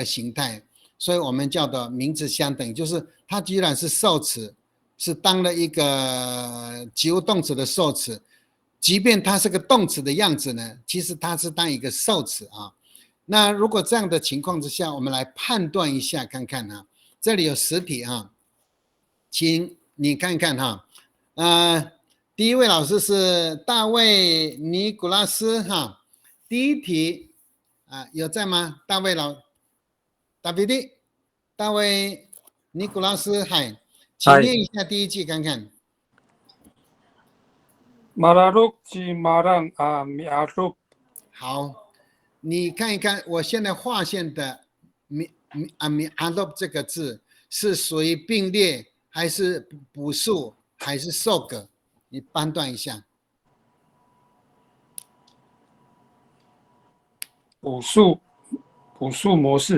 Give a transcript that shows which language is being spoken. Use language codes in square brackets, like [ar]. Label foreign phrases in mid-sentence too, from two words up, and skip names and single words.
[zh] 形态，所以我们叫做名词相等，就是它居然是受词，是当了一个及物动词的受词，即便它是个动词的样子呢，其实它是当一个受词那如果这样的情况之下，我们来判断一下看看啊，这里有10题啊，请你看看哈，第一位老师是大卫尼古拉斯哈，第一题有在吗？大卫大卫尼古拉斯嗨，请念一下第一句看看。 [ami] Malaruk ji marang mi aruk。 [zh] 好，你看一看，我现在划线的 [ami] mi aruk [zh] 这个字是属于并列还是补数还是受格？你判断一下。补数模式。